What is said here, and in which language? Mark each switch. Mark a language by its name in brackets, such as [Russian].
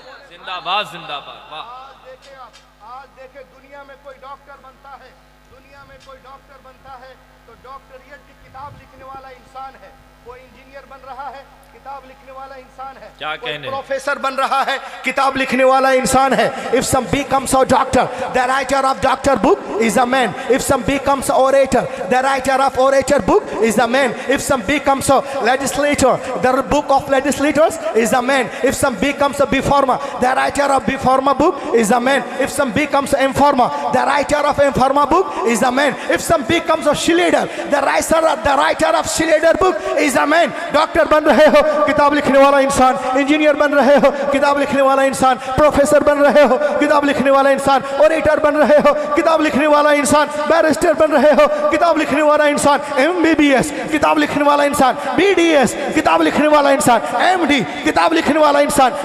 [Hindi] जिंदाबाद जिंदाबाद। वाह। आज देखे दुनिया में कोई डॉक्टर बनता है, दुनिया में कोई डॉक्टर बनता है तो डॉक्टरियत की किताब लिखने वाला इंसान है। कोई इंजीनियर बन रहा है, किताब लिखने वाला इंसान है। क्या कहने? प्रोफेसर बन रहा है, किताब लिखने वाला इंसान है। [English] If some becomes a doctor, the writer of doctor book is a man. If some becomes orator, the writer of orator book is a man. If some becomes a legislator, the book of legislators is a man. If some becomes a reformer, the writer of reformer book is a man. If some becomes a informer, the writer of informer book is a man. If some becomes a leader, the writer of leader book is a man. [Hindi] Doctor बन रहे हो, किताब लिखने वाला इंसान। Engineer बन रहे हो, किताब लिखने वाला इंसान। प्रोफेसर बन रहे हो, किताब लिखने वाला इंसान। ऑडिटर बन रहे हो, किताब लिखने वाला इंसान। बैरिस्टर बन रहे हो, किताब लिखने वाला इंसान। MBBS किताब लिखने वाला इंसान। BDS किताब लिखने वाला इंसान। MD किताब लिखने वाला इंसान।